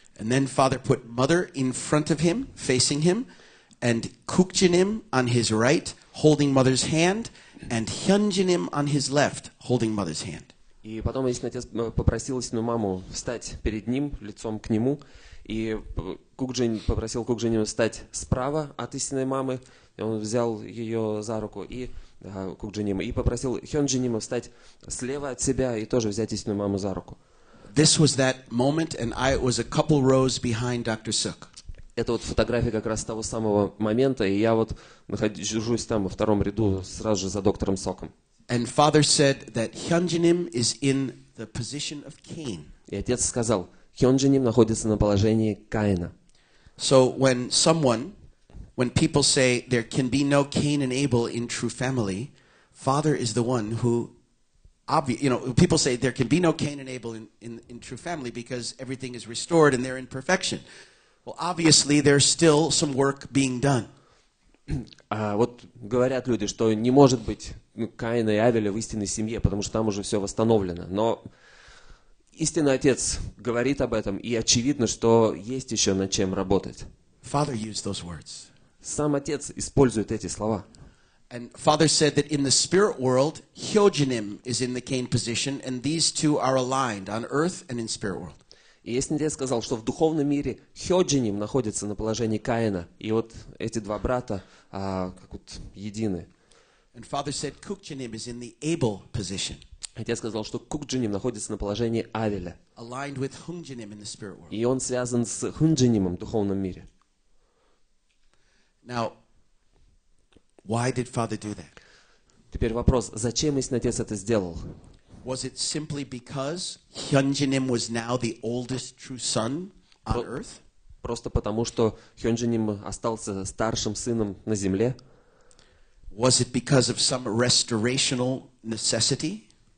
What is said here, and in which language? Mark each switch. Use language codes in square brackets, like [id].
[en] And then Father put mother in front of him, facing him, and Kukjinim on his right, holding mother's hand, and Hyunjinim on his left, holding mother's hand. [ru] И потом истинный отец попросил истинную маму встать перед ним, лицом к нему, и попросил Кукджиним встать справа от истинной мамы, и он взял ее за руку, и Кукджинима, и попросил Хёнджинима встать слева от себя и тоже взять истинную маму за руку. [en] This was that moment, and I was a couple rows behind Dr. Suk. [ru] Это вот фотография как раз того самого момента, и я вот нахожусь там во втором ряду сразу же за доктором Соком. [en] And Father said that Hyunjinim is in the position of Cain. [ru] И отец сказал, Хёнджиним находится на положении Каина. [en] So when people say there can be no Cain and Abel in true family, Father is the one who, people say there can be no Cain and Abel in true family because everything is restored and they're in perfection. Well, obviously there's still some work being done. [ru] Вот говорят люди, что не может быть Каина и Авеля в истинной семье, потому что там уже все восстановлено. Но истинный отец говорит об этом, и очевидно, что есть еще над чем работать. [en] Father used those words. [ru] Сам отец использует эти слова. [en] And Father said that in the spirit world, Hyojinim is in the Cain position, and these two are aligned on earth and in spirit world. [ru] И истинный отец сказал, что в духовном мире Хёджиним находится на положении Каина, и вот эти два брата как вот едины. [en] And Father said Kukjinim is in the Abel position. [ru] Отец сказал, что Кукджиним находится на положении Авеля. [en] Aligned with Hunjinim in the spirit world. [ru] И он связан с Хунджинимом в духовном мире. [en] Now, why did Father do that? [ru] Теперь вопрос, зачем истинный отец это сделал? [en] Was it simply because Hyunjinim was now the oldest true son on earth? [ru] Просто потому, что Хёнджиним остался старшим сыном на земле? [en] Was it because of some restorational necessity?